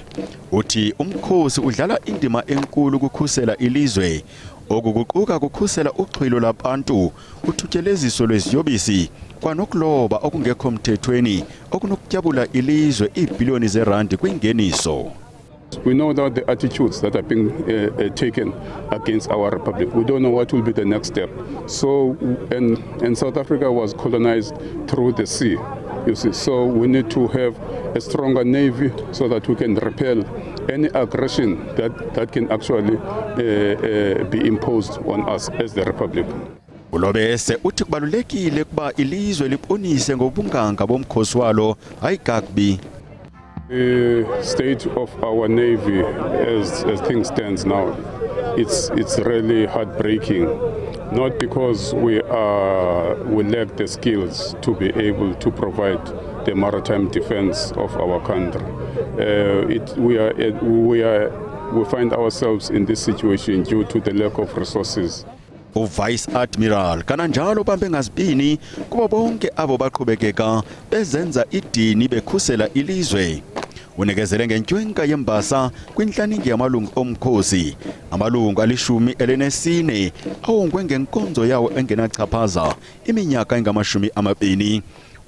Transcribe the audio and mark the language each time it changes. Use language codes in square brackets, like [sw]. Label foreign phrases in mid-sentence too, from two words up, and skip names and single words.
[xh] Uthi umkhosi udlala indima enkulu ukukhusela ilizwe, okuguquka kukhusela uxhwilo labantu, uthutyeleziso lweziyobisi kwanokuloba okungekho mthethweni okunokutyabula ilizwe iibhiliyoni zerandi kwingeniso. [en] We know that the attitudes that are being taken against our republic, we don't know what will be the next step. So, and South Africa was colonized through the sea, you see. So we need to have a stronger navy so that we can repel any aggression that can actually be imposed on us as the republic. [xh] Ulobese uthi kubalulekile kuba ilizwe libonise ngobunganga bomkhosi walo ayigagbi. [en] The state of our navy as things stands now, it's really heartbreaking. Not because we lack the skills to be able to provide the maritime defense of our country. We find ourselves in this situation due to the lack of resources. [xh] Vice Admiral kananjalo bambe ngazibini kuba bonke abo baqhubekeka bezenza idini bekhusela ilizwe. Unikezele ngentshwenka yembasa kwinhlaningi yamalungu omkhosi. Amalungu ali14 awongwe ngenkonzo yawo engenachaphaza iminyaka engamashumi amabini.